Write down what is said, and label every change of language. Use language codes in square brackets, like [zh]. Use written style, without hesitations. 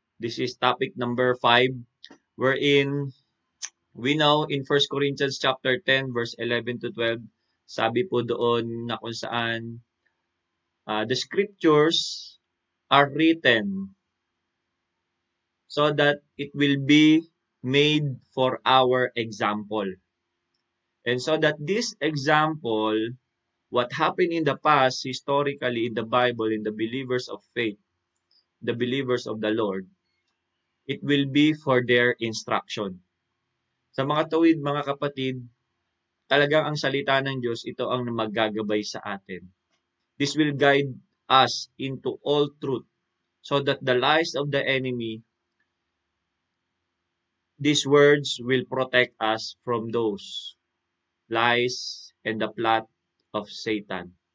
[en] This is topic number 5, wherein we know in 1 Corinthians chapter 10, verse 11 to 12, [tl] sabi po doon na kung saan [en] the scriptures are written so that it will be made for our example. And so that this example, what happened in the past, historically in the Bible, in the believers of faith, the believers of the Lord, it will be for their instruction. [tl] Sa mga tuwid, mga kapatid, talagang ang salita ng Diyos, ito ang maggagabay sa atin. [en] This will guide us into all truth so that the lies of the enemy, these words will protect us from those lies and the plot of Satan.